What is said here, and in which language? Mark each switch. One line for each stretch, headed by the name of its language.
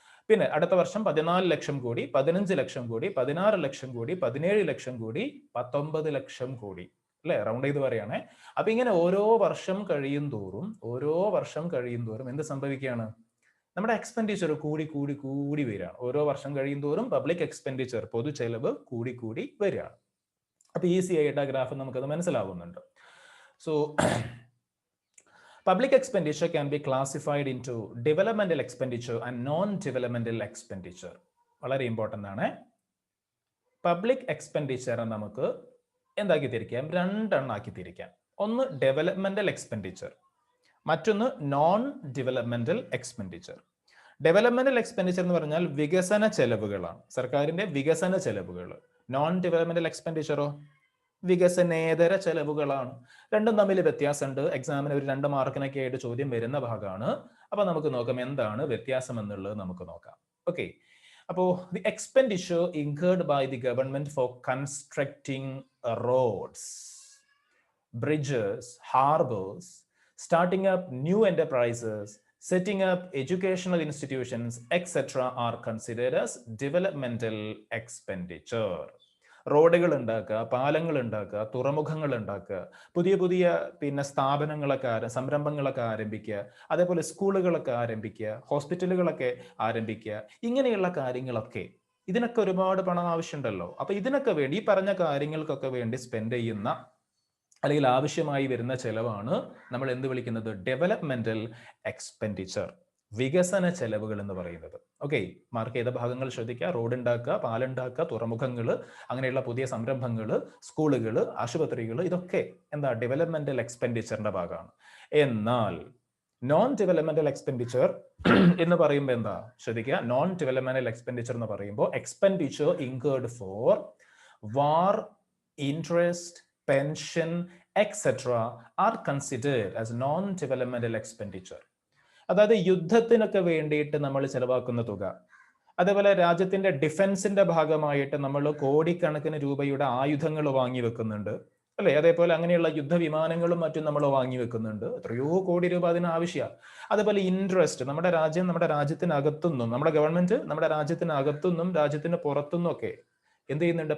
Malayalam: പിന്നെ അടുത്ത വർഷം 14 ലക്ഷം കോടി, 15 ലക്ഷം കോടി, 16 ലക്ഷം കോടി, 17 ലക്ഷം കോടി, 19 ലക്ഷം കോടി അല്ലെ, റൗണ്ട് ചെയ്ത് പറയുകയാണെ. അപ്പൊ ഇങ്ങനെ ഓരോ വർഷം കഴിയും തോറും എന്ത് സംഭവിക്കുകയാണ്? നമ്മുടെ എക്സ്പെൻഡിച്ചർ കൂടി വരികയാണ്. ഓരോ വർഷം കഴിയും തോറും പബ്ലിക് എക്സ്പെൻഡിച്ചർ, പൊതു ചെലവ് കൂടി വരികയാണ്. അപ്പൊ ഈസി ആയിട്ട് ആ ഗ്രാഫ് നമുക്കത് മനസ്സിലാവുന്നുണ്ട്.
English: So public expenditure can be classified into developmental expenditure and non-developmental expenditure.
Malayalam: വളരെ ഇമ്പോർട്ടൻ്റ് ആണ്. പബ്ലിക് എക്സ്പെൻഡിച്ചർ നമുക്ക് എന്താക്കി തിരിക്കാം? രണ്ടെണ്ണാക്കി തിരിക്കാം. ഒന്ന് ഡെവലപ്മെന്റൽ എക്സ്പെൻഡിച്ചർ, മറ്റൊന്ന് non developmental expenditure. Developmental expenditure എന്ന് പറഞ്ഞാൽ വികസന ചെലവുകളാണ്, സർക്കാരിന്റെ വികസന ചെലവുകൾ. Non developmental എക്സ്പെൻഡിച്ചറോ വികസനേതര ചെലവുകളാണ്. രണ്ടും തമ്മിൽ വ്യത്യാസമുണ്ട്. എക്സാമിന് ഒരു 2 മാർക്കിനൊക്കെ ആയിട്ട് ചോദ്യം വരുന്ന ഭാഗമാണ്. അപ്പൊ നമുക്ക് നോക്കാം എന്താണ് വ്യത്യാസം എന്നുള്ളത് നമുക്ക് നോക്കാം. ഓക്കെ, അപ്പോ
English: The expenditure incurred by the government for constructing roads, bridges, harbours, starting up new enterprises, setting up educational institutions, etc. are considered as developmental expenditure.
Malayalam: റോഡുകൾ ഉണ്ടാക്കുക, പാലങ്ങൾ ഉണ്ടാക്കുക, തുറമുഖങ്ങൾ ഉണ്ടാക്കുക, പുതിയ സ്ഥാപനങ്ങളൊക്കെ സംരംഭങ്ങളൊക്കെ ആരംഭിക്കുക, അതേപോലെ സ്കൂളുകളൊക്കെ ആരംഭിക്കുക, ഹോസ്പിറ്റലുകളൊക്കെ ആരംഭിക്കുക, ഇങ്ങനെയുള്ള കാര്യങ്ങളൊക്കെ ഇതിനൊക്കെ ഒരുപാട് പണം ആവശ്യമുണ്ടല്ലോ. അപ്പൊ ഇതിനൊക്കെ വേണ്ടി, ഈ പറഞ്ഞ കാര്യങ്ങൾക്കൊക്കെ വേണ്ടി സ്പെൻഡ് ചെയ്യുന്ന അല്ലെങ്കിൽ ആവശ്യമായി വരുന്ന ചെലവാണ് നമ്മൾ എന്ത് വിളിക്കുന്നത്? ഡെവലപ്മെന്റൽ എക്സ്പെൻഡിച്ചർ, വികസന ചെലവുകൾ എന്ന് പറയുന്നത്. ഓക്കെ, മാർക്ക് ചെയ്ത ഭാഗങ്ങൾ ശ്രദ്ധിക്കുക. റോഡ് ഉണ്ടാക്കുക, പാലുണ്ടാക്കുക, തുറമുഖങ്ങൾ, അങ്ങനെയുള്ള പുതിയ സംരംഭങ്ങൾ, സ്കൂളുകൾ, ആശുപത്രികൾ, ഇതൊക്കെ എന്താ? ഡെവലപ്മെന്റൽ എക്സ്പെൻഡിച്ചറിന്റെ ഭാഗമാണ്. എന്നാൽ നോൺ ഡെവലപ്മെന്റൽ എക്സ്പെൻഡിച്ചർ എന്ന് പറയുമ്പോൾ എന്താ? ശ്രദ്ധിക്കുക, നോൺ ഡെവലപ്മെന്റൽ എക്സ്പെൻഡിച്ചർ എന്ന് പറയുമ്പോൾ
English: Expenditure incurred for war, interest, pension, etc. are considered as non-developmental expenditure.
Malayalam: അതായത് യുദ്ധത്തിനൊക്കെ വേണ്ടിയിട്ട് നമ്മൾ ചെലവാക്കുന്ന തുക, അതേപോലെ രാജ്യത്തിന്റെ ഡിഫൻസിന്റെ ഭാഗമായിട്ട് നമ്മൾ കോടിക്കണക്കിന് രൂപയുടെ ആയുധങ്ങൾ വാങ്ങി വെക്കുന്നുണ്ട് അല്ലെ. അതേപോലെ അങ്ങനെയുള്ള യുദ്ധവിമാനങ്ങളും മറ്റും നമ്മൾ വാങ്ങി വെക്കുന്നുണ്ട്. എത്രയോ കോടി രൂപ അതിന് ആവശ്യമാണ്. അതേപോലെ ഇൻട്രസ്റ്റ്, നമ്മുടെ രാജ്യത്തിനകത്തുനിന്നും, നമ്മുടെ ഗവൺമെന്റ് നമ്മുടെ രാജ്യത്തിനകത്തുനിന്നും രാജ്യത്തിന് പുറത്തുനിന്നും ഒക്കെ എന്ത് ചെയ്യുന്നുണ്ട്?